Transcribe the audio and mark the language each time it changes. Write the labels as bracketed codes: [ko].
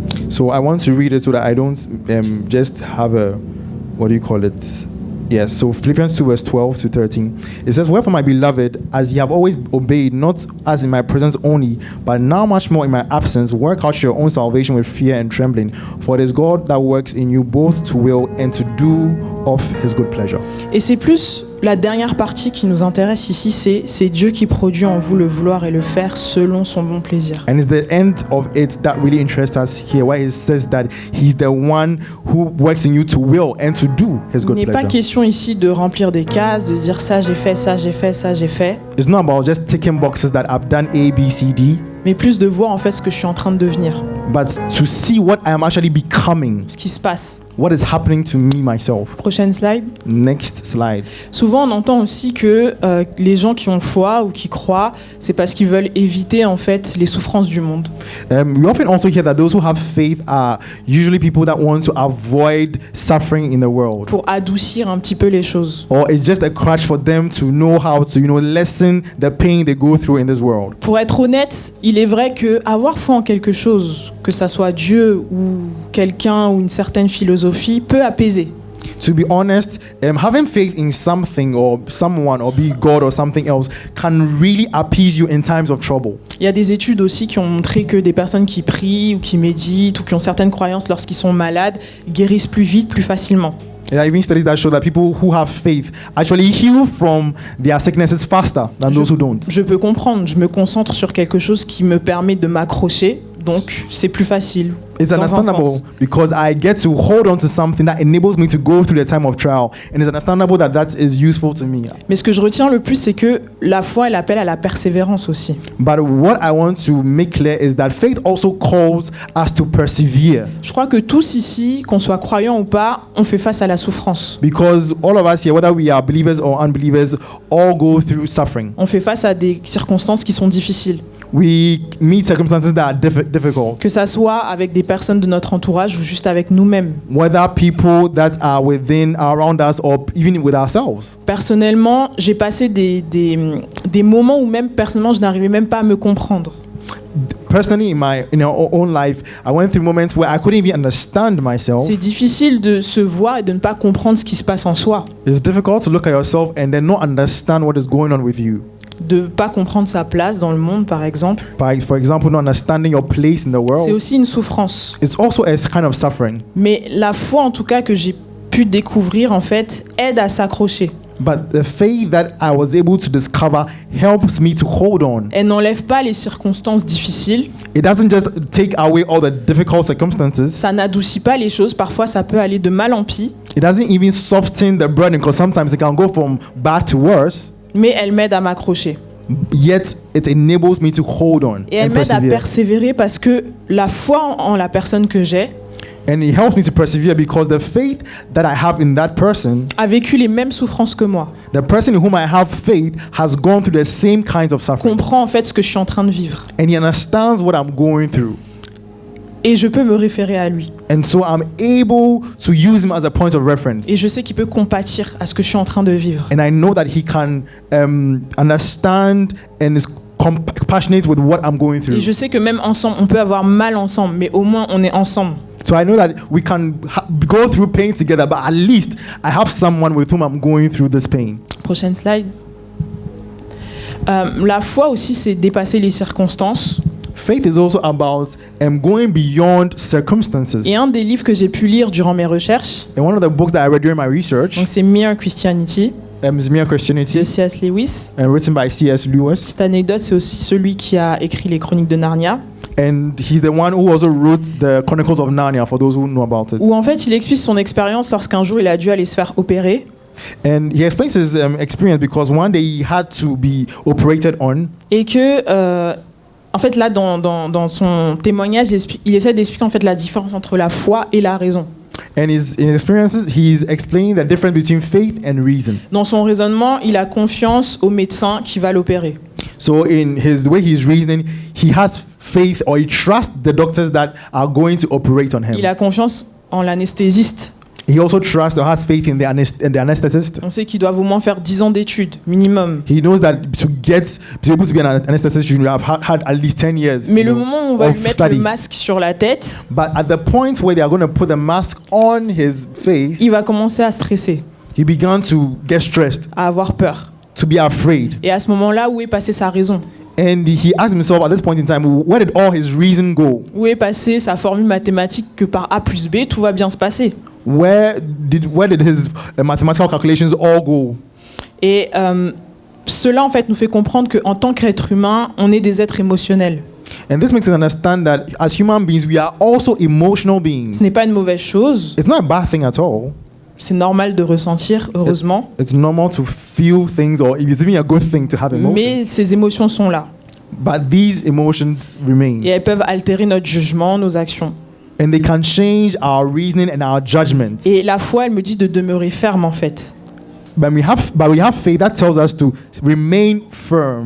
[en] So I want to read it so that I don't just have a, what do you call it? Yes, so Philippians 2 verse 12 to 13. It says, "Wherefore, my beloved, as ye have always obeyed, not as in my presence only, but now much more in my absence, work out your own salvation with fear and trembling. For it is God that works in you both to will and to do of his good pleasure." [fr] Et c'est plus la dernière partie qui nous intéresse ici, c'est Dieu qui produit en vous le vouloir et le faire selon son bon plaisir. [en] And it's the end of it that really interests us here, where it says that he's the one who works in you to will and to do his [fr] Il [en] good [fr] n'est pas [en] pleasure. [fr] question ici de remplir des cases, de dire ça j'ai fait, ça j'ai fait, ça j'ai fait, [en] It's not about just ticking boxes that I've done A, B, C, D, [fr] mais plus de voir en fait ce que je suis en train de devenir, [en] but to see what I am actually becoming, [fr] ce qui se passe. [en] what is happening to me myself. [fr] Prochaine slide. [en] Next slide. [fr] Souvent, on entend aussi que les gens qui ont foi ou qui croient, c'est parce qu'ils veulent éviter en fait les souffrances du monde. [en] We often also hear that those who have faith are usually people that want to avoid suffering in the world. [fr] Pour adoucir un petit peu les choses. [en] Or it's just a crutch for them to know how to, lessen the pain they go through in this world. [fr] Pour être honnête, il est vrai que avoir foi en quelque chose, que ça soit Dieu ou quelqu'un ou une certaine philosophie, peut apaiser. [en] To be honest, having faith in something or someone or be God or something else can really appease you in times of trouble. [fr] Il y a des études aussi qui ont montré que des personnes qui prient ou qui méditent ou qui ont certaines croyances lorsqu'ils sont malades guérissent plus vite, plus facilement. [en] There are even studies that show that people who have faith actually heal from their sicknesses faster than those who don't. [fr] Je peux comprendre, je me concentre sur quelque chose qui me permet de m'accrocher, donc c'est plus facile. [en] It's [fr] dans un [en] understandable [fr] sens. [en] because I get to hold on to something that enables me to go through the time of trial, and it's understandable that that is useful to me. [fr] Mais ce que je retiens le plus, c'est que la foi, elle appelle à la persévérance aussi. [en] But what I want to make clear is that faith also calls us to persevere, [fr] Je crois que tous ici, qu'on soit croyants ou pas, on fait face à la souffrance. [en] because all of us here, whether we are believers or unbelievers, all go through suffering. [fr] On fait face à des circonstances qui sont difficiles. [en] We meet circumstances that are difficult, [fr] Que ça soit avec des personnes de notre entourage ou juste avec nous-mêmes. [en] whether people that are around us, or even with ourselves. [fr] Personnellement, j'ai passé des moments où même personnellement, je n'arrivais même pas à me comprendre. [en] Personally, in our own life, I went through moments where I couldn't even understand myself. [fr] C'est difficile de se voir et de ne pas comprendre ce qui se passe en soi. [en] It's difficult to look at yourself and then not understand what is going on with you. [fr] De ne pas comprendre sa place dans le monde, par exemple. [en] For example, not understanding your place in the world. [fr] C'est aussi une souffrance. [en] It's also a kind of suffering. [fr] Mais la foi, en tout cas, que j'ai pu découvrir, en fait, aide à s'accrocher. [en] But the faith that I was able to discover helps me to hold on. [fr] Elle n'enlève pas les circonstances difficiles. [en] It doesn't just take away all the difficult circumstances. [fr] Ça n'adoucit pas les choses. Parfois, ça peut aller de mal en pis. [en] It doesn't even soften the burden, because sometimes it can go from bad to worse. [fr] Mais elle m'aide à m'accrocher. [en] Yet it enables me to hold on [fr] Et elle [en] and [fr] m'aide à [en] persevere. [fr] persévérer parce que la foi en la personne que j'ai [en] And it helps me to persevere because the faith that I have in that person, [fr] a vécu les mêmes souffrances que moi. [en] the person in whom I have faith, has gone through the same kinds of suffering. [fr] Comprend en fait ce que je suis en train de vivre. [en] And he understands what I'm going through. [fr] Et je peux me référer à lui. [en] And so I'm able to use him as a point of reference. [fr] Et je sais qu'il peut compatir à ce que je suis en train de vivre. [en] And I know that he can understand and is compassionate with what I'm going through. [fr] Et je sais que même ensemble, on peut avoir mal ensemble, mais au moins on est ensemble. [en] So I know that we can go through pain together, but at least I have someone with whom I'm going through this pain. [fr] Prochaine slide. La foi aussi, c'est dépasser les circonstances. [en] Faith is also about going beyond circumstances. [fr] Et un des livres que j'ai pu lire durant mes recherches, [en] And one of the books that I read during my research [fr] donc c'est Mere Christianity [en] is Mere [fr] de [en] Christianity, [fr] C.S. Lewis. [en] and written by C.S. Lewis. [fr] Cette anecdote, c'est aussi celui qui a écrit les Chroniques de Narnia, [en] And he's the one who also wrote the Chronicles of Narnia, for those who know about it. [fr] où en fait il explique son expérience lorsqu'un jour il a dû aller se faire opérer. [en] And he explains his experience because one day he had to be operated on. [fr] Et que, en fait, là, dans son témoignage, il essaie d'expliquer en fait la différence entre la foi et la raison. [en] And in his experiences, he's explaining the difference between faith and reason. [fr] Dans son raisonnement, il a confiance au médecin qui va l'opérer. [en] So in his way he's reasoning, he has faith or he trusts the doctors that are going to operate on him. [fr] Il a confiance en l'anesthésiste. [en] He also trusts or has faith in the anesthetist. [fr] On sait qu'ils doivent au moins faire 10 ans d'études, minimum. [en] He knows that to be able to be an anesthetist, you have had at least 10 years. [fr] Mais le moment où on va [en] of [fr] lui mettre [en] study. [fr] le masque sur la tête, [en] But at the point where they are going to put the mask on his face, [fr] il va commencer à stresser, [en] he began to get stressed, [fr] à avoir peur. [en] to be afraid. [fr] Et à ce moment-là, où est passée sa raison? [en] And he asked himself at this point in time, where did all his reason go? [fr] Où est passée sa formule mathématique que par A plus B, tout va bien se passer? [en] Where did his mathematical calculations all go? [fr] Et cela, en fait, nous fait comprendre qu'en tant qu'être humain, on est des êtres émotionnels. [en] And this makes us understand that as human beings, we are also emotional beings. [fr] Ce n'est pas une mauvaise chose. [en] It's not a bad thing at all. [fr] C'est normal de ressentir, heureusement. [en] It's normal to feel things, or it's even a good thing to have emotions. [fr] Mais ces émotions sont là. [en] But these emotions remain. [fr] Et elles peuvent altérer notre jugement, nos actions. [en] And they can change our reasoning and our judgments. [fr] Et la foi, elle me dit de demeurer ferme, en fait. [en] But we have faith that tells us to remain firm.